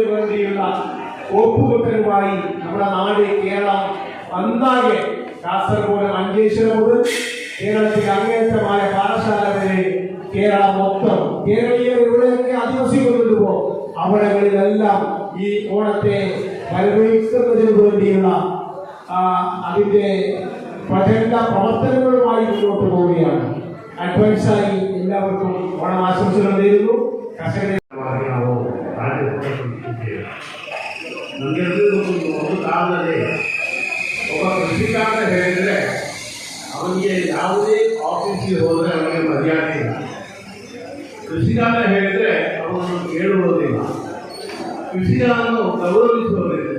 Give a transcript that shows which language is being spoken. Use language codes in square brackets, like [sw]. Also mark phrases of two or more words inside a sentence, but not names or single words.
[ml] വേണ്ടിയുള്ള ഒപ്പുകെട്ടലുമായി നമ്മുടെ നാട് കേരളം ഒന്നാകെ കാസർഗോഡ് മഞ്ചേശ്വരം മുതൽ കേരളത്തിലെ അങ്ങേറ്റമായ പാഠശാല വരെ കേരളം മൊത്തം കേരളീയർ എവിടെയൊക്കെ അധിവസിക്കുന്നുണ്ടോ അവിടങ്ങളിലെല്ലാം ഈ ഓണത്തെ വരവേൽക്കുന്നതിന് വേണ്ടിയുള്ള അതിന്റെ പ്രചണ്ഡ പ്രവർത്തനങ്ങളുമായി മുന്നോട്ട് പോവുകയാണ്. അഡ്വാൻസായി എല്ലാവർക്കും ഓണം ആശംസകൾ നേരുന്നു. കർഷകരെ [kn] ಒಬ್ಬ ಕೃಷಿಕಾರನ ಹೇಳಿದ್ರೆ ಅವನಿಗೆ ಯಾವುದೇ ಆಫೀಸಿಗೆ ಹೋದರೆ ಅವನಿಗೆ ಮರ್ಯಾದೆ ಇಲ್ಲ. ಕೃಷಿಕಾರನ ಹೇಳಿದ್ರೆ ಅವನನ್ನು ಕೇಳುವುದಿಲ್ಲ, ಕೃಷಿಕರನ್ನು ಗೌರವಿಸುವುದಿಲ್ಲ.